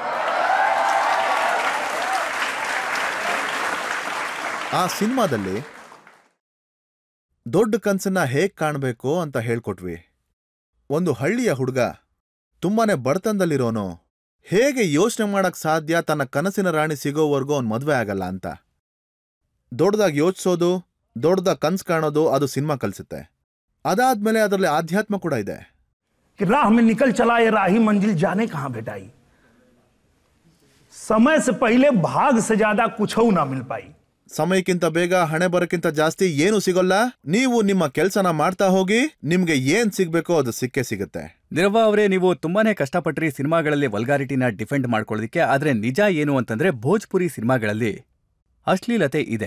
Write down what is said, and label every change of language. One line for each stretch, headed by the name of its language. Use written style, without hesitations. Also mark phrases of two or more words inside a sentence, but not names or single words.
Kannada: ಆ ಸಿನಿಮಾದಲ್ಲಿ ದೊಡ್ಡ ಕನ್ಸನ್ನ ಹೇಗ್ ಕಾಣ್ಬೇಕು ಅಂತ ಹೇಳ್ಕೊಟ್ವಿ. ಒಂದು ಹಳ್ಳಿಯ ಹುಡುಗ ತುಂಬಾನೇ ಬಡತನದಲ್ಲಿರೋನು ಹೇಗೆ ಯೋಚನೆ ಮಾಡಕ್ ಸಾಧ್ಯ ತನ್ನ ಕನಸಿನ ರಾಣಿ ಸಿಗೋವರೆಗೂ ಅವ್ನು ಮದ್ವೆ ಆಗಲ್ಲ ಅಂತ. ದೊಡ್ಡದಾಗಿ ಯೋಚಿಸೋದು, ದೊಡ್ಡದಾಗಿ ಕನ್ಸು ಕಾಣೋದು ಅದು ಸಿನಿಮಾ ಕಲಿಸುತ್ತೆ. ಅದಾದ್ಮೇಲೆ ಅದರಲ್ಲಿ ಆಧ್ಯಾತ್ಮ ಕೂಡ ಇದೆ.
Hindi: राह में निकल चला ये राही मंजिल जाने कहां भेटाई, समय से पहले भाग से ज्यादा कुछ ना मिल पाई.
Kannada: ಸಮಯಕ್ಕಿಂತ ಬೇಗ ಹಣೆ ಬರಕ್ಕಿಂತ ಜಾಸ್ತಿ ಏನು ಸಿಗೋಲ್ಲ. ನೀವು ನಿಮ್ಮ ಕೆಲಸನ ಮಾಡ್ತಾ ಹೋಗಿ, ನಿಮ್ಗೆ ಏನ್ ಸಿಗ್ಬೇಕೋ ಅದು ಸಿಕ್ಕೇ ಸಿಗುತ್ತೆ. ನಿರ್ವಾ ಅವರೇ, ನೀವು ತುಂಬಾನೇ ಕಷ್ಟಪಟ್ರಿ ಸಿನಿಮಾಗಳಲ್ಲಿ ವಲ್ಗಾರಿಟಿನ ಡಿಫೆಂಡ್ ಮಾಡ್ಕೊಳ್ಳೋದಕ್ಕೆ. ಆದ್ರೆ ನಿಜ ಏನು ಅಂತಂದ್ರೆ ಭೋಜ್ಪುರಿ ಸಿನಿಮಾಗಳಲ್ಲಿ ಅಶ್ಲೀಲತೆ ಇದೆ.